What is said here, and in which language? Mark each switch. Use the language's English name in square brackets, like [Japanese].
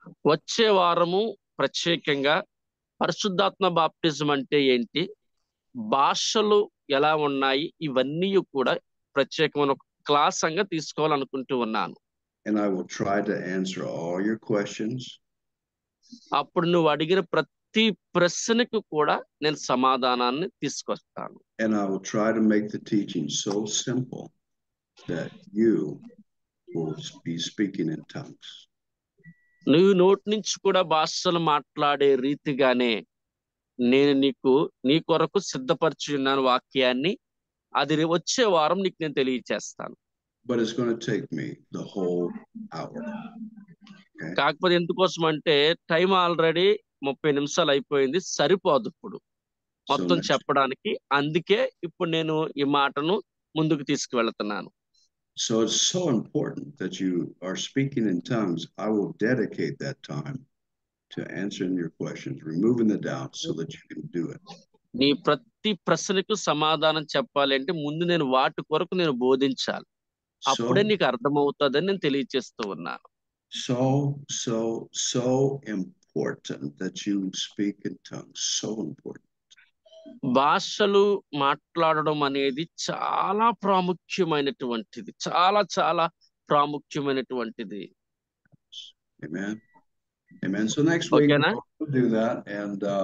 [Telugu] వచ్చే వారము ప్రత్యేకంగా పరిశుద్ధాత్మ బాప్టిజం అంటే ఏంటి, భాషలు ఎలా ఉన్నాయి, ఇవన్నీ కూడా ప్రత్యేకమైన క్లాస్ అంగా తీసుకోవాలనుకుంటూ ఉన్నాను. [English] And I will try to answer all your questions. [Telugu] అప్పుడు నువ్వు అడిగిన ప్రతి ప్రశ్నకు కూడా నేను సమాధానాన్ని తీసుకొస్తాను. [English] And I will try to make the teaching so simple that you will be speaking in tongues. [Telugu] నువ్వు నోటి నుంచి కూడా భాషలు మాట్లాడే రీతిగానే నేను నీ కొరకు సిద్ధపరిచి ఉన్నాను వాక్యాన్ని. అది వచ్చే వారం నీకు నేను తెలియచేస్తాను. [English] But it's going to take me the whole hour. Okay? [Telugu] కాకపోతే ఎందుకోసం అంటే టైం ఆల్రెడీ 30 నిమిషాలు అయిపోయింది, సరిపోదు ఇప్పుడు మొత్తం చెప్పడానికి. అందుకే ఇప్పుడు నేను ఈ మాటను ముందుకు తీసుకువెళ్తున్నాను. [English] So it's so important that you are speaking in tongues. I will dedicate that time to answering your questions, removing the doubts so that you can do it. [Telugu] నీ ప్రతి ప్రశ్నకు సమాధానం చెప్పాలి అంటే ముందు నేను వాటి కొరకు నేను బోధించాలి. అప్పుడే నీకు అర్థమవుతుందని నేను తెలియజేస్తూ ఉన్నాను. [English] So important that you speak in tongues. So important. [Telugu] భాషలు మాట్లాడడం అనేది చాలా ప్రాముఖ్యమైనటువంటిది, చాలా చాలా ప్రాముఖ్యమైనటువంటిది. [English] Amen. So next week we'll do that, and